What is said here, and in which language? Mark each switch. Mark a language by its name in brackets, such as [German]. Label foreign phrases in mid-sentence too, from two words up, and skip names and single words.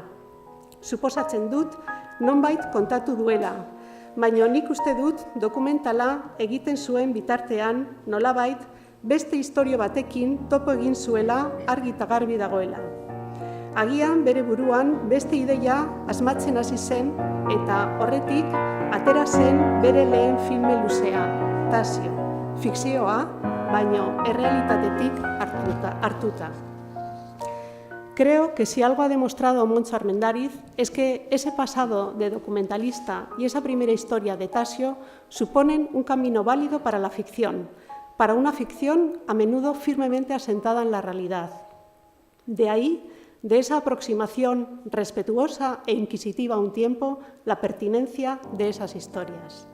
[Basque] Suposatzen dut nonbait kontatu duela, baina nik uste dut dokumentala egiten zuen bitartean nolabait beste istorio batekin topo egin zuela argi eta garbi dagoela. Agian bere buruan beste ideia asmatzen hasi zen eta horretik atera zen bere lehen filme luzea, Tasio. Fikzioa, baino errealitatetik hartuta. [Spanish] Creo que si algo ha demostrado Montxo Armendariz es que ese pasado de documentalista y esa primera historia de Tasio suponen un camino válido para la ficción, para una ficción a menudo firmemente asentada en la realidad. De ahí, de esa aproximación respetuosa e inquisitiva a un tiempo, la pertinencia de esas historias.